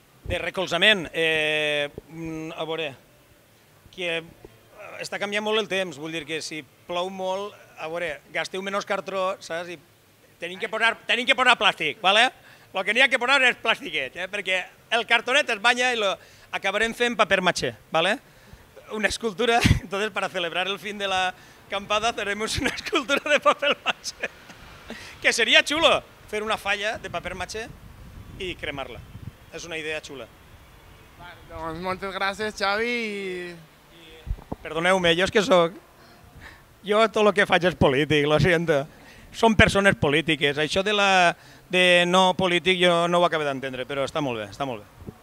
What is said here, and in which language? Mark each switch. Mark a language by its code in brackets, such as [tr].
[ca] De recolzament, a veure, que està canviant molt el temps, vull dir que si plou molt, a veure, gasteu menys cartró, saps? I tenim que posar plàstic, ¿vale? El que n'hi ha que posar és plàstiquet, perquè el cartonet es banya i acabarem fent paper maché, ¿vale? [es] Una escultura, entonces para celebrar el fin de la acampada haremos una escultura de paper maché, que sería chulo, [ca] fer una falla de paper maché i cremar-la. És una idea xula. Doncs moltes gràcies, Xavi. Perdoneu-me, jo és que soc... Jo tot el que faig és polític, [es] lo siento. [ca] Són persones polítiques. Això de no polític jo no ho acabo d'entendre, però està molt bé, està molt bé.